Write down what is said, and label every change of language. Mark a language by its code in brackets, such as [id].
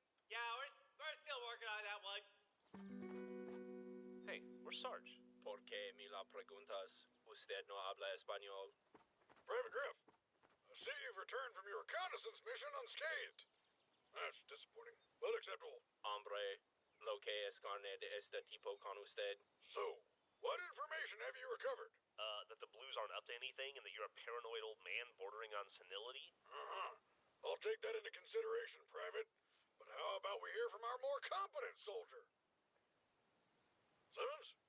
[en] Yeah, we're still working on that one. Hey, where's Sarge? [es] ¿Por qué me la preguntas? Usted no habla español. [en] Private Griff, I see you've returned from your reconnaissance mission unscathed. That's disappointing, but acceptable. [es] Hombre, lo que es carne de este tipo con usted. [en] So, what information have you recovered? That the Blues aren't up to anything and that you're a paranoid old man bordering on senility? I'll take that into consideration, Private. But how about we hear from our more competent soldier? Simmons?